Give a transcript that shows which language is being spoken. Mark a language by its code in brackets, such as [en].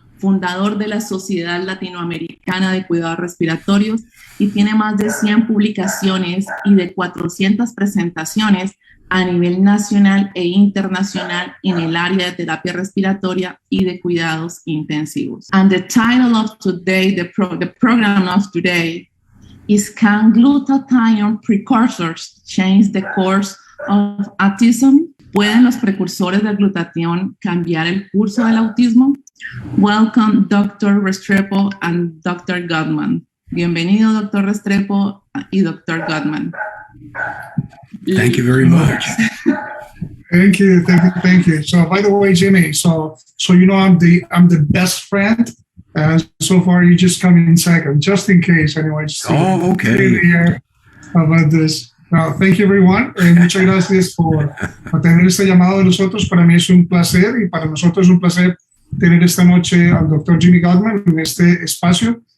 [es] Fundador de la Sociedad Latinoamericana de Cuidados Respiratorios y tiene más de 100 publicaciones y de 400 presentaciones a nivel nacional e internacional en el área de terapia respiratoria y de cuidados intensivos. [en] And the title of today, the program of today, is Can Glutathione Precursors Change the Course of Autism? [es] ¿Pueden los precursores de glutatión cambiar el curso del autismo? [en] Welcome, Dr. Restrepo and Dr. Gutman. [es] Bienvenido, Dr. Restrepo y Dr. Gutman. [en] Thank you very much. Thank you. So, by the way, Jimmy, so you know I'm the best friend, and so far you just come in second, just in case. Anyway. Oh, okay. About this. Now, thank you, everyone. [es] Muchas gracias por tener este llamado de nosotros. Para mí es un placer y para nosotros es un placer tener esta noche al Dr. Jimmy Gutman en este espacio.